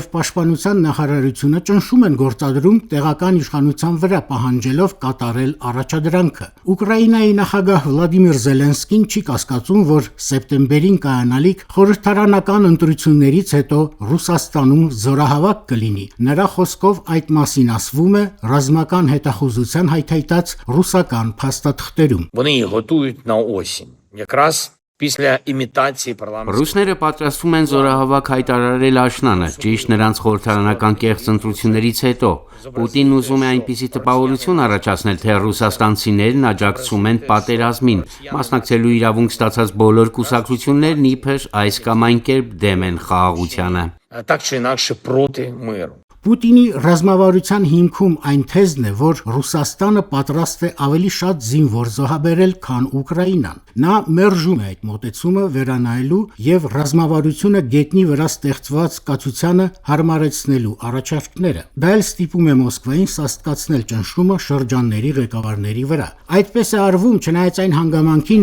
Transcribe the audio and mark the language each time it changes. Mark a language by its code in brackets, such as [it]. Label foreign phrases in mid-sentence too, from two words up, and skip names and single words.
[hy] Պաշտպանության նախարարությունը ճնշում են գործադրում տեղական իշխանության վրա պահանջելով կատարել առաջադրանքը։ Ուկրաինայի նախագահ Վլադիմիր Զելենսկին չի կասկածում, որ սեպտեմբերին կայանալիք խորհրդարանական ընտրություններից հետո Ռուսաստանում զորահավաք կլինի։ Նրա խոսքով այդ մասին ասվում է ռազմական հետախուզության հայթայթած ռուսական փաստաթղթերում։ [uk] Вони їх готують на осінь. Якраз після իմիտації парламентської... [hy] Ռուսները պատրաստվում են զորահավաք հայտարարել աշնանը, ճիշտ նրանց խորհրդարանական կեղծ ընտրություններից հետո։ Պուտինն ուզում է այնպիսի տպավորություն առաջացնել, թե ռուսաստանցիներն աջակցում են պատերազմին, մասնակցելու իրավունք ստացած բոլոր կուսակցություններն իբր այս կամ այն կերպ դեմ են խաղաղությանը։ [uk] Так чи інакше проти миру. [hy] Պուտինի ռազմավարության հիմքում այն թեզն է, որ Ռուսաստանը պատրաստ է ավելի շատ զինվոր զոհաբերել, քան Ուկրաինան։ Նա մերժում է այդ մոտեցումը վերանայելու եւ ռազմավարությունը գետնի վրա ստեղծված կացությանը հարմարեցնելու առաջարկները։ Դա էլ ստիպում է Մոսկվային սաստկացնել ճնշումը շրջանների ղեկավարների վրա։ Այդպես է արվում, չնայած այն հանգամանքին,